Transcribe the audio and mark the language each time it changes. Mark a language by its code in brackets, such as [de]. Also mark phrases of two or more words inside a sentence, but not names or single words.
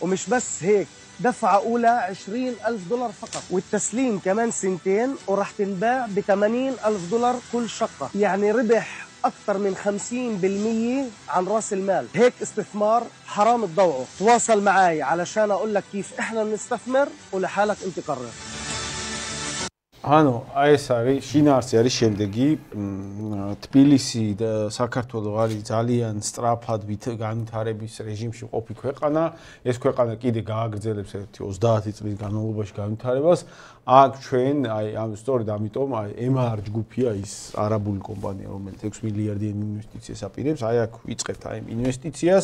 [ar] ومش بس هيك دفعة أولى $20,000 فقط والتسليم كمان 2 سنين وراح تنباع $80,000 كل شقة. يعني ربح أكثر من 50% عن رأس المال. هيك استثمار حرام تضوعه. تواصل معي علشان أقول لك كيف إحنا بنستثمر ولحالك أنت قرر. [ka] ანუ აი ეს არის შინაარსი არის შემდეგი თბილისი და საქართველო არის ძალიან სწრაფად განვითარების რეჟიმში ყოფი ქვეყანა ეს ქვეყანა კიდე გააგრძელებს 30 წლის განმავლობაში განვითარებას აქ ჩვენ აი ამ სწორედ ამიტომ აი MR ჯგუფია ის არაბული კომპანია რომელიც 6 მილიარდიან ინვესტიციას აპირებს აი აქ ვიწყებთ აი ინვესტიციას